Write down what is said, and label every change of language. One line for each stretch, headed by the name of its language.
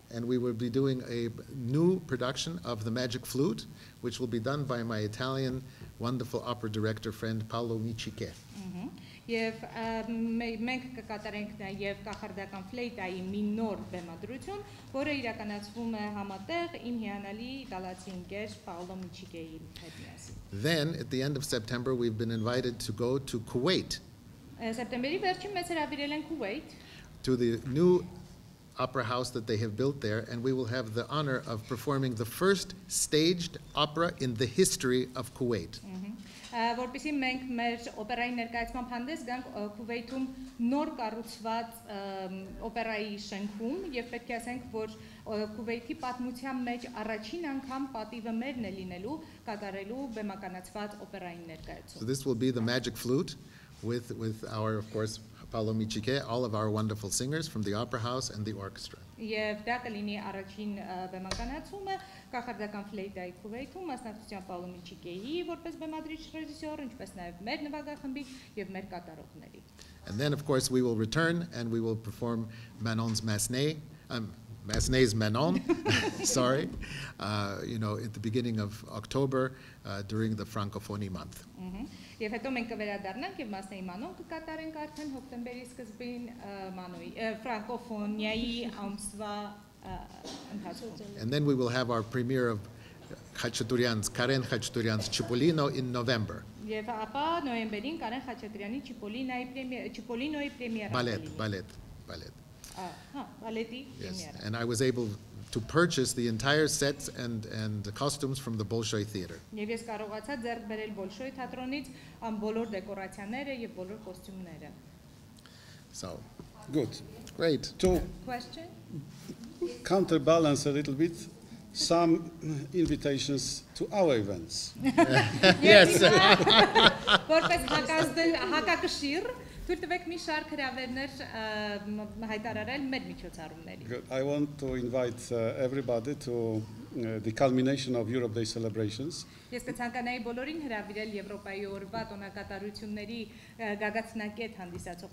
English: And we will be doing a new production of The Magic Flute, which will be done by my Italian wonderful opera director friend Paolo Michiche.
Armenian: Եվ մենք կկատարենք նաև կախարդական ֆլեյտայի մի նոր բեմադրություն, որը իրականացվում է համատեղ իմ հիանալի իտալացի ընկեր Paolo Michicheի հետ միասին։
English: Then at the end of September we've been invited to go to Kuwait.
Armenian: Սեպտեմբերի վերջին մեզ հրավիրել են Kuwait.
English: To the new opera house that they have built there, and we will have the honor of performing the first staged opera in the history of Kuwait.
Armenian: Որպեսզի մենք մեր օպերայի ներկայացման հանդես գանք Քուվեյթում նոր կառուցված օպերայի շենքում եւ պետք է ասենք, որ Քուվեյթի պատմության մեջ առաջին անգամ պատիվը մերն է լինելու կատարելու բեմականացված օպերային ներկայացում։
English: So this will be the Magic Flute with our, of course, Paolo Michiche, all of our wonderful singers from the Opera House and the orchestra.
Armenian: Եվ դա կլինի առաջին բեմականացումը կախարդական ֆլեյտայի Քուվեյթում մասնակցությամբ Paolo Michicheի որպես բեմադրիչ ռեժիսոր, ինչպես նաև մեր նվագախմբի եւ մեր կատարողների։
English: And then of course we will return and we will perform Manon's Massenet. Massenet's Manon, sorry, at the beginning of October during the Francophonie month.
Armenian: Եվ հետո մենք կվերադառնանք եւ Մասնեի Մանոն կկատարենք արդեն հոկտեմբերի սկզբին Մանոյի ֆրանկոֆոնիայի ամսվա ընթացքում։
English: And then we will have our premiere of Karen Khachaturian's Cipollino in November.
Armenian: Եվ ապա նոյեմբերին Կարեն Խաչատրյանի Չիպոլինոյի պրեմիերա։
English: Ballet.
Armenian: Բալետի
English: Yes.
Armenian: պրեմիերա։
English: And I was able to purchase the entire set and the costumes from the Bolshoi Theater.
Armenian: Եվ ես կարողացա ձեռք բերել Բոլշոյ թատրոնից բոլոր դեկորացիաները եւ բոլոր կոստյումները։
English: So, Good. great. To Question? counterbalance a little bit, some invitations to our events. Yes.
Armenian: Որպես հակակշիռ, թույլ տվեք մի շարք հրավերներ հայտարարել մեր միջոցառումների։
English: Good. I want to invite everybody to the culmination of Europe Day celebrations.
Armenian: Ես կցանկանայի բոլորին հրավիրել Եվրոպայի օրվա տոնակատարությունների գագաթնակետ հանդիսացող